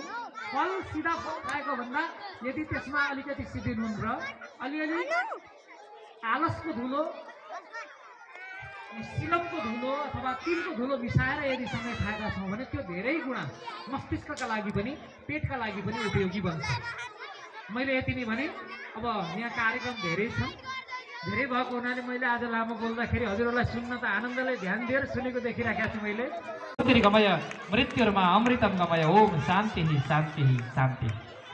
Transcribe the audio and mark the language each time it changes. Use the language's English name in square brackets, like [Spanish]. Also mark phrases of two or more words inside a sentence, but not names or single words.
[Nepali] फल सिधा फल खाएको भन्दा यदि त्यसमा अलिकति सिधी नुन र अलिअलि आलसको धुलो, सिलमको धुलो अथवा तिलको धुलो मिसाएर यदि सँगै खाएका छौँ भने त्यो धेरै गुणा मस्तिष्कका लागि पनि पेटका लागि पनि उपयोगी बन्छ। मैले यति नै भने। अब यहाँ कार्यक्रम धेरै छन्, धेरै भएको हुनाले मैले आज लामो बोल्दाखेरि हजुरहरूलाई सुन्न त आनन्दले ध्यान दिएर सुनेको देखिराखेको छु मैले। [Sanskrit] गमय मृत्युर्मा अमृतम गमय, ओम शान्ति शान्ति शान्ति।